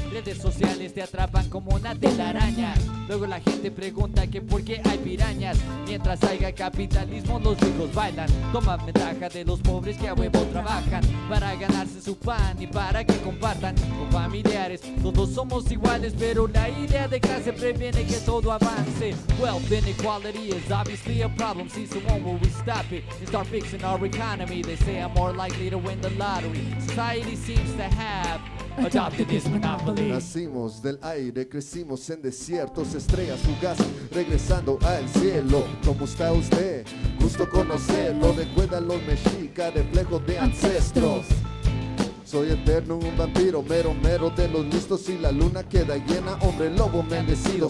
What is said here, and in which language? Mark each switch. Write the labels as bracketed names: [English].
[Spanish] Redes sociales te atrapan como una telaraña. Luego la gente pregunta que por qué hay pirañas. Mientras haya capitalismo, los ricos bailan. Toman ventaja de los pobres que a huevo trabajan para ganarse su pan y para que compartan con familiares. Todos somos iguales, pero la idea de clase previene que todo avance. [English] Wealth inequality is obviously a problem. See someone will we stop it and start fixing our economy. They say I'm more likely to win the lottery. Society seems to have adopted this monopoly. [Spanish] Nacimos del aire, crecimos en desiertos, estrellas fugaces, regresando al cielo. ¿Cómo está usted? Gusto conocerlo, recuerda los mexicas, reflejos de ancestros. Soy eterno, un vampiro, mero, mero de los listos. Y la luna queda llena, hombre lobo bendecido.